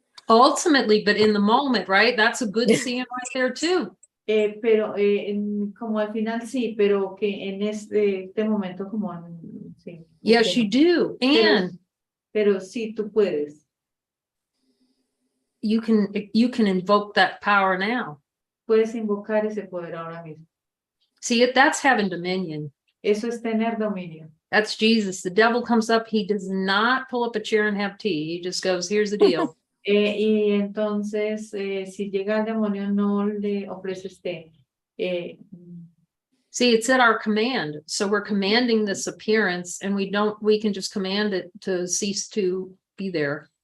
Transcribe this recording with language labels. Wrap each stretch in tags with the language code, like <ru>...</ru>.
<en>Ultimately, but in the moment, right? That's a good seeing right there too.</en> <es>Pero como al final sí, pero que en este momento como sí.</es> <en>Yes, you do. And</en> <es>pero sí tú puedes.</es> <en>you can invoke that power now.</en> <es>Puedes invocar ese poder ahora mismo.</es> <en>See, that's having dominion.</en> <es>Eso es tener dominio.</es> <en>That's Jesus. The devil comes up, he does not pull up a chair and have tea. He just goes, here's the deal.</en> <es>Y entonces, si llega el demonio, no le ofreces té.</es> <en>See, it's at our command. So we're commanding this appearance, and we can just command it to cease to be there.</en>